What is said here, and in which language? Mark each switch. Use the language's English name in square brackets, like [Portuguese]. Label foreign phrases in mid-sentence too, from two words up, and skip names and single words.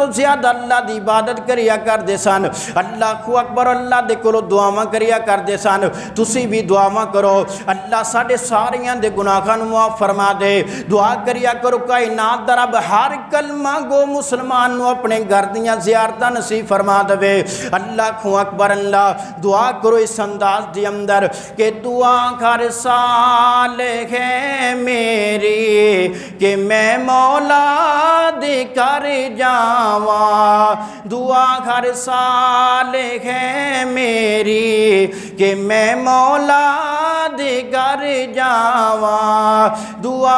[Punjabi] زیادہ اللہ دی عبادت کریا کردے سن [Arabic] اللہ اکبر [Punjabi] اللہ دے کولو دعاواں کریا کردے سن تسی بھی دعاواں کرو اللہ ساڈے ساریاں دے گناہاں نوں معاف فرما دے دعا کریا کرو کائنات دا رب ہر کلمہ گو مسلمان نو اپنے گھر دیاں زیارتاں نصیب فرما دے [Arabic] اللہ اکبر [Punjabi] اللہ دعا کرو اس انداز دی اندر کہ دعا کر صالح ہے میری کہ میں مولا دے کر جاواں دعا کر صالح ہے میری کہ میں مولا دے کر جاواں دعا